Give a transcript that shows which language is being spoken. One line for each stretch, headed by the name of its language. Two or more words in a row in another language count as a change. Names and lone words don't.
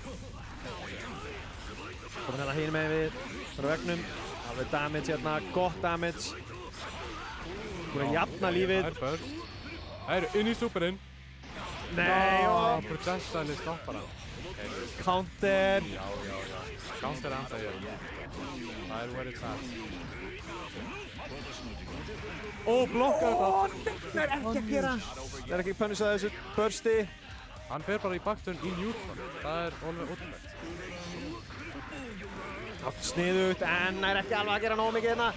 Icelandic: Komin hérna hinum með við vögnum. Alveg damage hérna, gott damage. Búin að jafna lífið. Það er burst. Það er inn í superinn. Nei, og Projectile stoppar hann. counter. Já. Counter anda ég. Það er
English: where it's at.
Icelandic: Ó, blokkar þetta. Það er ekki að gera. Það er ekki að punisa þessu bursti. Hann fer bara í backturn í neutral. Það er alveg ótrúlegt. Allt sniðugt, en það er ekki alveg að gera nóg mikið hérna.